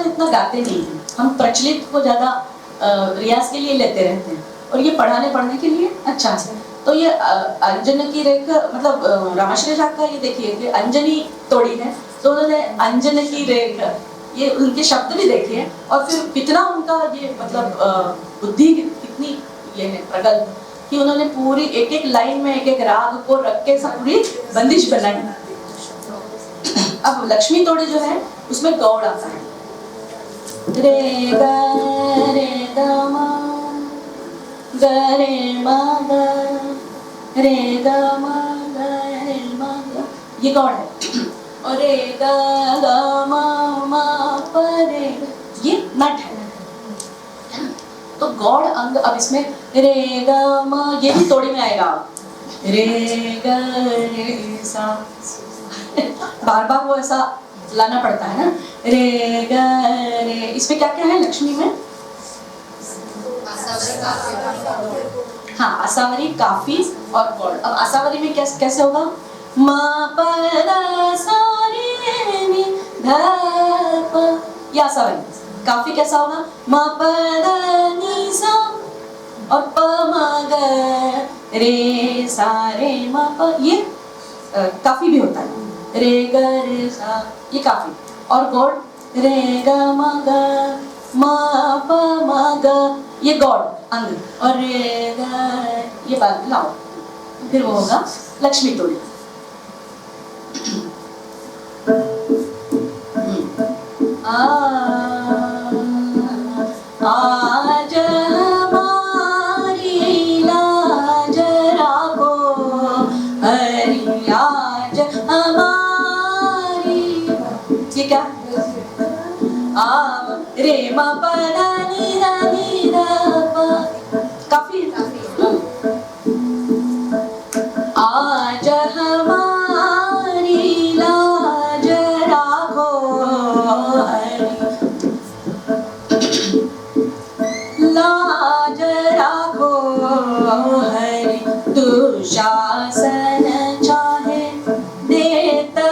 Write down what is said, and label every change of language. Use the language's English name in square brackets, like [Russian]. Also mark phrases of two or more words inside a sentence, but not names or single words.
[Hindi] इतना गाते नहीं हैं हम प्रचलित को ज्यादा रियाज के लिए लेते रहते हैं और ये पढ़ने के लिए अच्छा है तो ये अंजन की रेख मतलब रामाश्रय झा का ये देखिए कि अंजनी तोड़ी है तो उन्होंने अंजन की रेख ये उनके शब्द भी देखिए और फिर कितना उनका ये मतलब बुद्धि कितनी ये है प्रगल्भ कि उन्होंने पूरी एक एक लाइन में एक एक राग को रख के सब पूरी बंदिश बनाई। अब लक्ष्मी तोड़ी जो है उसमें गौड़ आता है रे ग मा ग रे मा ग रे ग मा ग रे मा ग ये गौड़ है और रे ग मा प रे ये नट है तो गौड़ अंग अब इसमें रे ग मा ये भी तोड़ी में आएगा रे ग रे सा बार बार वो ऐसा लाना पड़ता है ना रे ग रे इसमें क्या क्या है लक्ष्मी में हाँ आसावरी काफी और गौड़ अब आसावरी में कैसे होगा मा प ध सा रे नि ध प ये आसावरी काफी कैसा होगा मा प ध नि सा और प म ग रे सा रे मा प ये काफी भी होता है रे ग रे सा ये काफी और गौड़ रे ग म ग मा प म ग ये गौड़ अंग और रे ग ये बात लाओ फिर वो होगा लक्ष्मी तोड़ी आज हमारी लाज राखो हरि आज हमारी ये क्या रे मा प ध नि ध प काफी आज हमारी लाज राखो हरि लाज राखो हरि दुशासन चाहे देत